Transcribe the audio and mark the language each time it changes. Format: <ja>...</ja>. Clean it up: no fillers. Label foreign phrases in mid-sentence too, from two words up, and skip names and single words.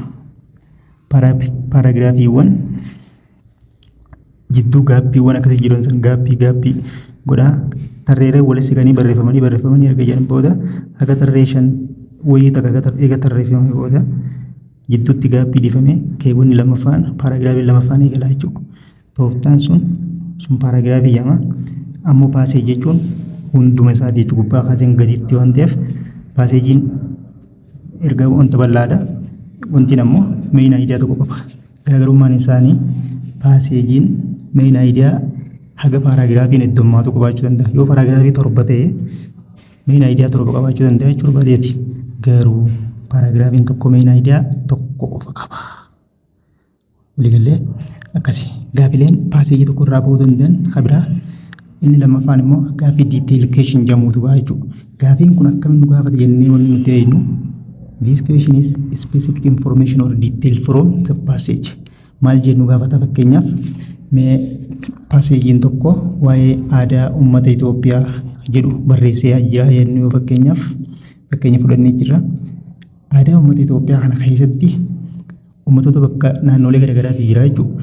<om>Paragraafiiwwan jidduu gaappiiwwan akkasii jiran san gaappii godhaa tarreeree walitti siqanii barreeffamanii erga jedhan booda haga tarree 5 wayii takka eega tarreeffamanii booda jidduutti gaappii dhiifamee keewwanni lamaffaan paragraafiin lamaffaan eegalaa jechuudha. Tooftaan sun paragraafii jedhama. Ammoo paaseejii jechuun hunduma isaa jechuudha gubbaa kaaseen gadiitti waan ta'eef paaseejiin erga wanta bal'aadha. Wantiin ammoo</om> <en>main idea</en> <om>tokko qaba. Garaagarummaan isaanii paaseejiin</om> <en>main idea</en> <om>haga paragraafiin heddummaatu qabaachuu danda'a. Yoo paragraafii 7 ta'e</om> <en>main idea</en> <om>7 qabaachuu danda'a jechuudha baay'eeti. Garuu paragraafiin tokko</om> <en>main idea</en> <om>tokko qofa qaba. Waliigallee akkasi gaafileen paaseejii tokko irraa bahuu danda'an kan biraa inni lammaffaan immoo gaaffii</om> <en>detail question</en> <om>jedhamutu ba'a jechuudha. Gaaffiin kun akkamiin nu gaafata jennee wanti nuti eenyu</om> <en>This question is specific information or detail from the passage.</en> <om>maal jennu gaafata fakkeenyaaf mee paaseejiin tokko waa'ee aadaa uummata Itoophiyaa jedhu barreessee jira jennuu fakkeenya fudhannee jirra. Aadaa uummata Itoophiyaa kana keessatti uummattoota bakka naannolee garaagaraatu jira jechuudha.</om>